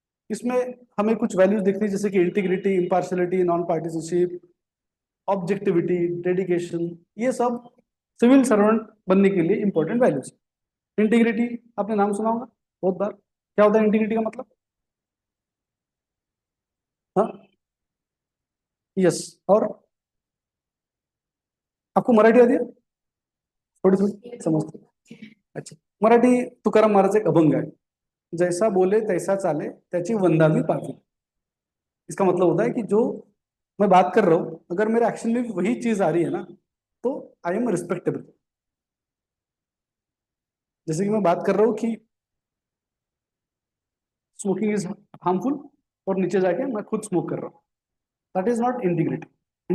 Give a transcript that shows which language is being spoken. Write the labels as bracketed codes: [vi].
[hi] इसमें हमें कुछ वैल्यूज दिखती है, जैसे कि integrity, impartiality, non participation, objectivity, dedication, ये सब सिविल सर्वेंट बनने के लिए इंपॉर्टेंट वैल्यूज। इंटीग्रिटी आपने नाम सुना होगा बहुत बार, क्या होता है इंटीग्रिटी का मतलब। हाँ, यस। और आपको मराठी आती है, थोड़ी थोड़ी समझते हैं? [mr] अच्छा, मराठी तुकाराम महाराज एक अभंग आहे, [hi] जैसा बोले तैसा चाले [mr] त्याची वंदावी पावी। [hi] इसका मतलब होता है कि जो मैं बात कर रहा हूं, अगर मेरे एक्शन में भी वही चीज आ रही है ना, तो आई एम रिस्पेक्टेबल। जैसे कि मैं बात कर रहा हूँ कि स्मोकिंग इज हार्मफुल, और नीचे जाके मैं खुद स्मोक कर रहा हूँ, [en] That is not integrity.